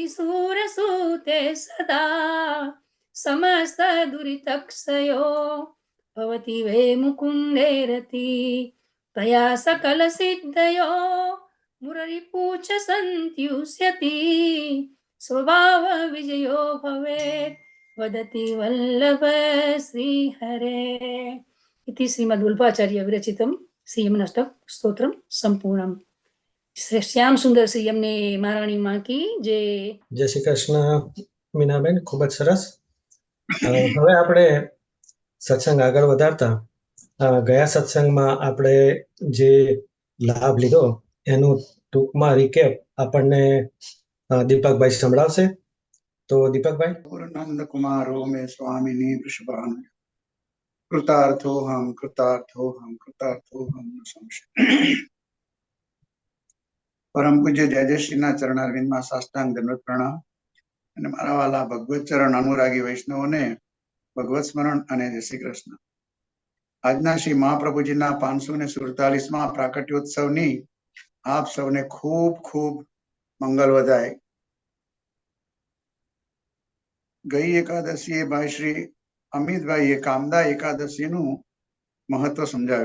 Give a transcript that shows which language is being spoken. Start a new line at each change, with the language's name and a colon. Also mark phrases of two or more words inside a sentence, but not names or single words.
Sanskrit: सूरसूते सदा समस्त दुरितक्षयो भवति वे मुकुन्दे रति तया सकल सिद्धयो मुररिपूच सन्त्युष्यति स्वभाव विजयो भवेत् वदति वल्लभ श्रीहरे इति श्रीमद्वल्लभाचार्य विरचितं श्रीयमनष्टक स्तोत्रम संपूर्णम।
Hindi: श्याम सुंदर श्री यमने महाराणी माँ की जय।
Gujarati: જય શ્રી કૃષ્ણ મીનાબેન, ખૂબ જ સરસ. હવે આપણે સત્સંગ આગળ વધારતા ગયા સત્સંગમાં આપણે જે લાભ લીધો એનું ટૂંકમાં રિકેપ આપણને દીપકભાઈ સંભળાવશે. તો દીપકભાઈ.
Sanskrit: पूर्णानंद कुमारो में स्वामिनी वृषभानु कृतार्थोहम कृतार्थोहम कृतार्थोहम न संशय।
Hindi: परम पूज्य जय जय श्रीना चरणारविंद में साष्टांग दंडवत प्रणाम
Gujarati: અને મારા વાલા ભગવત ચરણ અનુરાગી વૈષ્ણવોને ભગવત સ્મરણ અને જય શ્રી કૃષ્ણ. આજના શ્રી મહાપ્રભુજીના 547મા પ્રાકટ્યોત્સવની આપ સૌને ખૂબ ખૂબ મંગલ વધાય. ગઈ એકાદશીએ ભાઈ શ્રી અમિતભાઈએ કામદા એકાદશીનું મહત્વ સમજાવ્યું.